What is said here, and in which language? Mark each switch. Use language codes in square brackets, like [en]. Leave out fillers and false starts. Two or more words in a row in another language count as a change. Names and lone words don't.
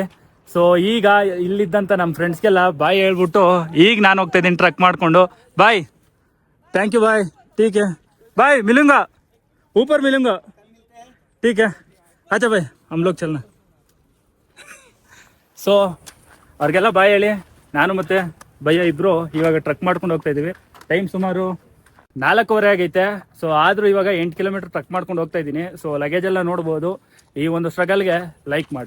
[kn] ಸೊ ಈಗ ಇಲ್ಲಿದ್ದಂತ ನಮ್ಮ ಫ್ರೆಂಡ್ಸ್ಗೆಲ್ಲ ಬಾಯ್ ಹೇಳ್ಬಿಟ್ಟು ಈಗ ನಾನು ಹೋಗ್ತಾ ಇದ್ದೀನಿ ಟ್ರಕ್ ಮಾಡ್ಕೊಂಡು. [en] bye, thank you bye, [hi] ठीक है बाय, मिलूंगा ऊपर मिलूंगा, ठीक है अच्छा भाई हम लोग चलना. [kn] ಸೊ ಅವ್ರಿಗೆಲ್ಲ ಬಾಯ್ ಹೇಳಿ ನಾನು ಮತ್ತೆ ಭಯ್ಯ ಇಬ್ರು ಇವಾಗ ಟ್ರಕ್ ಮಾಡ್ಕೊಂಡು ಹೋಗ್ತಾ ಇದೀವಿ. ಟೈಮ್ ಸುಮಾರು 4:15 ಆಗೈತೆ. ಸೊ ಆದ್ರೂ ಇವಾಗ 8 ಕಿಲೋಮೀಟರ್ ಟ್ರಕ್ ಮಾಡ್ಕೊಂಡು ಹೋಗ್ತಾ ಇದ್ದೀನಿ. ಸೊ ಲಗೇಜ್ ಎಲ್ಲ ನೋಡ್ಬೋದು. ಈ ಒಂದು ಸ್ಟ್ರಗಲ್ಗೆ ಲೈಕ್ ಮಾಡಿ.